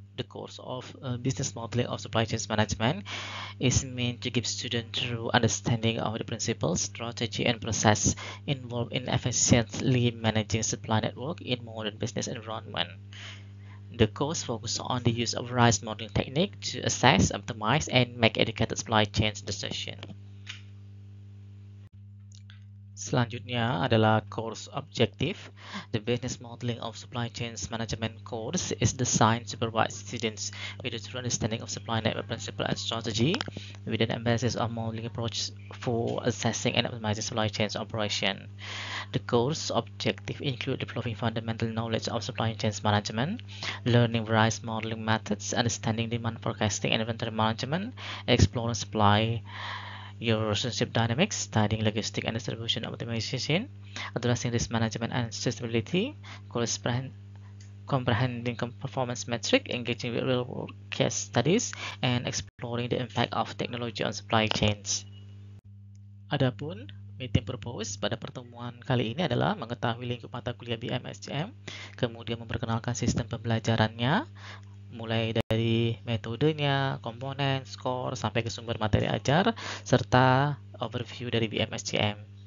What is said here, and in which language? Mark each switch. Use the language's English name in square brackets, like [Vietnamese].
[English] The course of Business Modeling of Supply Chain Management is meant to give students true understanding of the principles, strategy, and process involved in efficiently managing supply network in modern business environment. The course focuses on the use of RISE modeling technique to assess, optimize, and make educated supply chain decisions. [Indonesian] Selanjutnya adalah [English] course objective. The Business Modeling of Supply Chains Management course is designed to provide students with a true understanding of supply network principle and strategy, with an emphasis on modeling approach for assessing and optimizing supply chains operation. The course objective include developing fundamental knowledge of supply chains management, learning various modeling methods, understanding demand forecasting and inventory management, exploring supply your relationship dynamics, studying logistic and distribution optimization, addressing risk management and sustainability, comprehending performance metric, engaging with real-world case studies, and exploring the impact of technology on supply chains. [Indonesian] Adapun [English] meeting purpose [Indonesian] pada pertemuan kali ini adalah mengetahui lingkup mata kuliah BMSCM, kemudian memperkenalkan sistem pembelajarannya, mulai dari metodenya, komponen, skor, sampai ke sumber materi ajar, serta overview dari BMSCM.